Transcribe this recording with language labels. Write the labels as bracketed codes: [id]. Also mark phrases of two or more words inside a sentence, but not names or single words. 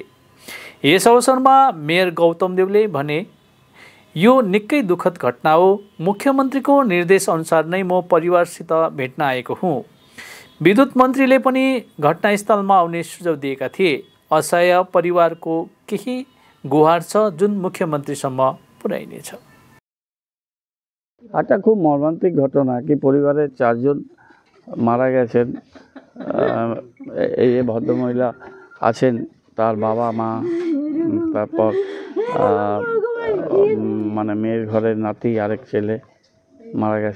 [ne] यस अवसरमा मेयर गौतम देवले भने, यो निकै दुःखद घटना हो। मुख्यमन्त्रीको निर्देश अनुसार नै म परिवारसित भेट्न आएको हुँ। विद्युत मन्त्रीले पनि घटनास्थलमा आउने सुझाव दिएका थिए। असहाय परिवारको केही गुहार छ जुन मुख्यमन्त्रीसम्म पुर्याइनेछ। [bn] একটা খুব মর্মান্তিক ঘটনা কি পরিবারের 4 জন মারা গেছেন। এই ভদ্রমহিলা আছেন, তার বাবা মা, তারপর মানে মেয়ের ঘরের নাতি, আরেক ছেলে মারা গেছে।